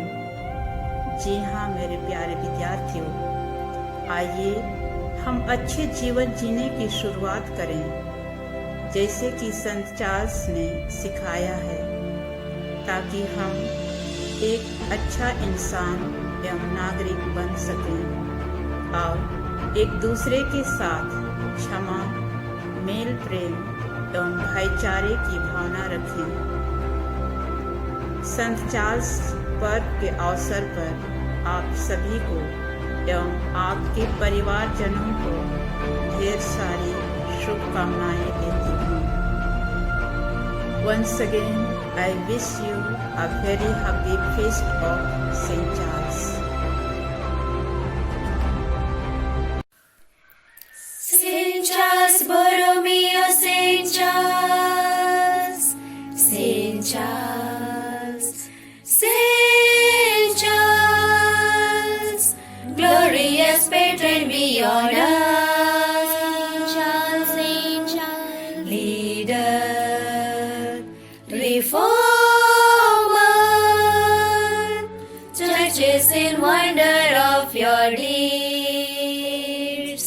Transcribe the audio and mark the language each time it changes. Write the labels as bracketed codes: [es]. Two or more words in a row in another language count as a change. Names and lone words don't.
[hi] जी हाँ मेरे प्यारे विद्यार्थियों, आइए हम अच्छे जीवन जीने की शुरुआत करें जैसे कि संत चार्ल्स ने सिखाया है, ताकि हम एक अच्छा इंसान एवं नागरिक बन सकें और एक दूसरे के साथ क्षमा, मेल प्रेम एवं भाईचारे की भावना रखें। संत चार्ल्स पर्व के अवसर पर आप सभी को एवं आपके परिवारजनों को ढेर सारी शुभकामनाएं देती हूँ। [en] Once again, I wish you a very happy feast of Saint Charles. Saint Charles Borromeo, Saint Charles, Saint Charles, Saint Charles, glorious patron beyond us. Saint Charles, leader, reformer, churches in wonder of your deeds.